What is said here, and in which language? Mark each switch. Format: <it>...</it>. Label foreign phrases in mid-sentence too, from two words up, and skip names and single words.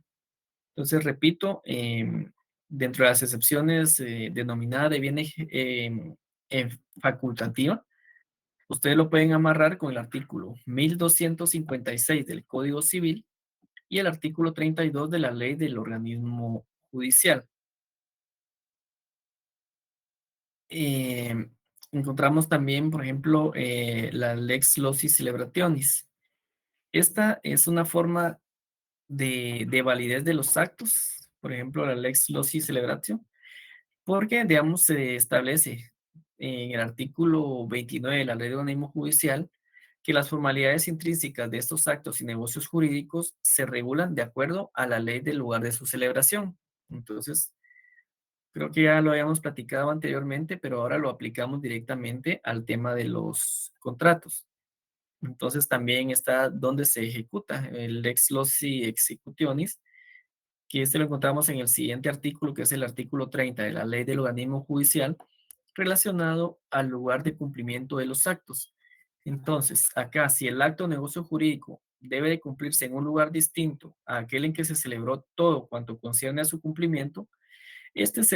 <es>Entonces, repito, dentro de las excepciones denominada de bienes facultativa, ustedes lo pueden amarrar con el artículo 1256 del Código Civil y el artículo 32 de la ley del organismo judicial. Eh, Encontramos también, por ejemplo, la</es> <la>lex loci celebrationis.</la> <es>Esta es una forma de validez de los actos, por ejemplo, la</es> <la>lex loci celebratio,</la> <es>porque, digamos, se establece en el artículo 29 de la ley de organismo judicial que las formalidades intrínsecas de estos actos y negocios jurídicos se regulan de acuerdo a la ley del lugar de su celebración. Entonces, creo que ya lo habíamos platicado anteriormente, pero ahora lo aplicamos directamente al tema de los contratos. Entonces, también está donde se ejecuta el</es> <la>lex loci executionis,</la> <es>que este lo encontramos en el siguiente artículo, que es el artículo 30 de la ley del organismo judicial, relacionado al lugar de cumplimiento de los actos. Entonces, acá, si el acto o negocio jurídico debe de cumplirse en un lugar distinto a aquel en que se celebró todo cuanto concierne a su cumplimiento, este se</es>